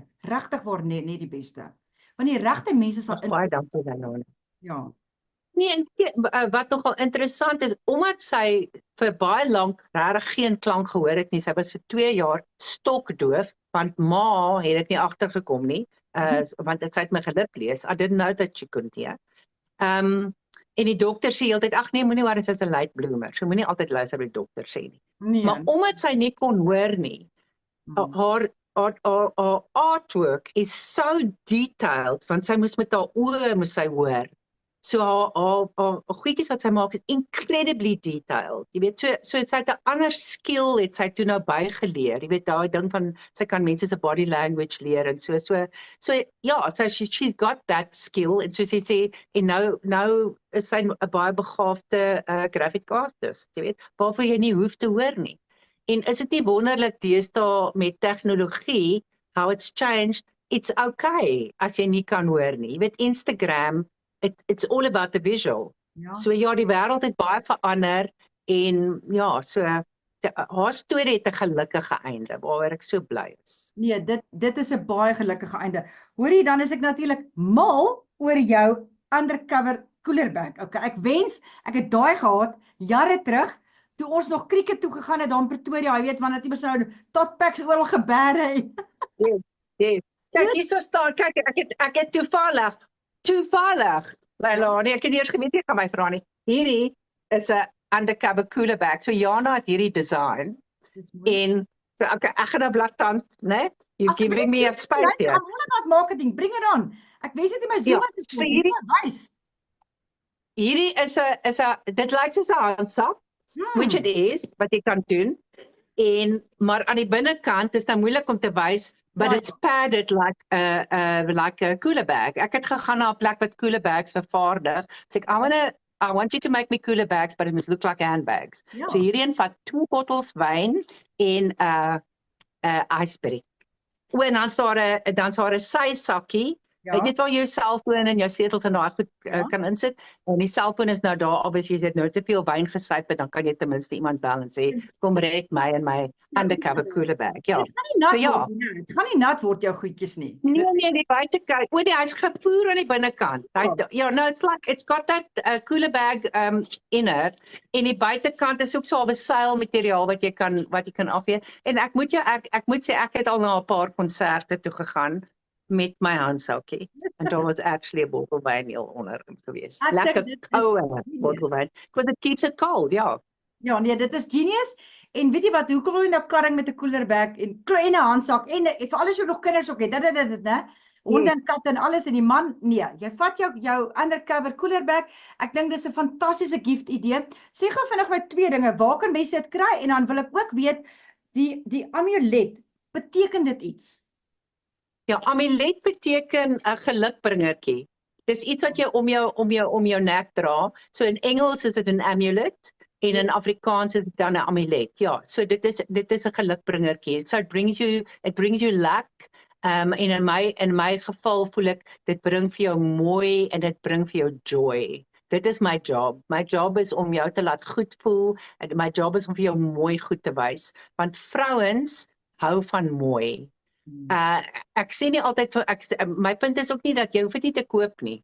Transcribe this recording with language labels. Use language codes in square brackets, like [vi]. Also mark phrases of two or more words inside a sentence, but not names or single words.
[af] Regtig waar net die beste. Want die regte mense sal baie dankie daarna. Ja. Nee, en wat nogal interessant is, omdat sy vir baie lank regtig geen klank gehoor het nie, sy was vir 2 jaar stokdoof, want ma het dit nie agtergekom nie, want sy het my gelip lees. [en] I didn't know that she couldn't hear. [af] En die dokter sê heeltyd, ag nee, moenie worry, sy's 'n [en] late bloomer. [af] So moenie altyd luister wat die dokter sê nie. Nee. Maar omdat sy nie kon hoor nie, haar artwork is so detailed, want sy moes met haar oë moes sy hoor. So haar goedjies wat sy maak is [en] incredibly detailed. [af] Jy weet, so sy het 'n ander skill het sy toe nou bygeleer. Jy weet, daai ding van sy kan mense se [en] body language [af] leer en so ja, [en] so she's got that skill [af] en so sy sê en nou is sy 'n baie begaafde [en] graphic artist, [af] jy weet, waarvoor jy nie hoef te hoor nie. En is dit nie wonderlik deesdae met tegnologie [en] how it's changed? It's okay [af] as jy nie kan hoor nie. Jy weet, [en] Instagram it's all about the visual. [af] Ja. So ja, die wêreld het baie verander en ja, so haar storie het 'n gelukkige einde waaroor ek so bly is. Nee, dit is 'n baie gelukkige einde. Hoorie, dan is ek natuurlik mal oor jou [en] undercover cooler bag. [af] Okay, ek wens ek het daai gehad jare terug toe ons nog cricket toe gegaan het daar in Pretoria, jy weet, wanneer jy mos nou [en] tot packs [af] oral gebêre. Yes. Kyk, hierso staan, kyk, ek het toevallig, Leila, nee, ek het nie eers geweet jy gaan my vra nie. Hierdie is 'n [en] undercover cooler bag. [af] So Jana het hierdie design en so okay, ek gaan nou blaattand, né? [en] You giving me a space here. I'm all about marketing. Bring it on. [af] Ek wens dit in my Zoom is vir hierdie wys. Hierdie is 'n dit lyk soos 'n handsak, [en] which it is, [af] wat jy kan doen. Maar aan die binnekant is nou moeilik om te wys, [en] but it's padded like a cooler bag. [af] Ek het gegaan na 'n plek wat [en] cooler bags [af] vervaardig. [en] So ek I want you to make me cooler bags, but it must look like handbags. [af] Ja. So hierdie een vat 2 bottels wyn en iceberry. En dan daar 'n sysakkie. Ja. Jy weet waar jou selfoon en jou sleutels en daai goed kan insit. En die selfoon is nou daar, obviously as jy nou te veel wyn gesyp het, dan kan jy ten minste iemand bel en sê, kom red my in my [en] undercover cooler bag. [af] Ja. Dit gaan nie nat So ja. word nie. Dit gaan nie nat word jou goedjies nie. Nee, die buitekant. Hy's gevoer aan die binnekant. [en] No, it's got that cooler bag in it. [af] En die buitekant is ook so 'n seilmateriaal wat jy kan afvee. En ek moet sê ek het al na 'n paar konserte toe gegaan met my handsakkie. En daar was actually 'n bottel wyn heel onder gewees. Ek dink Lekker dit is koue bottel wyn. [en] Because it keeps it cold, [af] ja. Ja, nee, dit is genius. En weet jy wat, hoekom wil jy nou karring met 'n [en] cooler bag [af] en 'n handsak en vir alles jy nog kinders ook het, dit, né? Honde en katte en alles en die man, nee, jy vat jou [en] undercover cooler bag. [af] Ek dink dis 'n fantastiese gift idee. Sê gou vinnig my 2 dinge, waar kan mense dit kry? En dan wil ek ook weet, die amulet, beteken dit iets? Ja, amulet beteken 'n gelukbringertjie. Dis iets wat jy om jou nek dra. So in Engels is dit 'n amulet en in Afrikaans is dit dan 'n amulet. Ja, so dit is 'n gelukbringertjie. [en] So it brings you luck. [af] En in my geval voel ek dit bring vir jou mooi en dit bring vir jou joy. Dit is my job. My job is om jou te laat goed voel en my job is om vir jou mooi goed te wys, want vrouens hou van mooi. Ek sê nie altyd my punt is ook nie dat jy hoef dit nie te koop nie.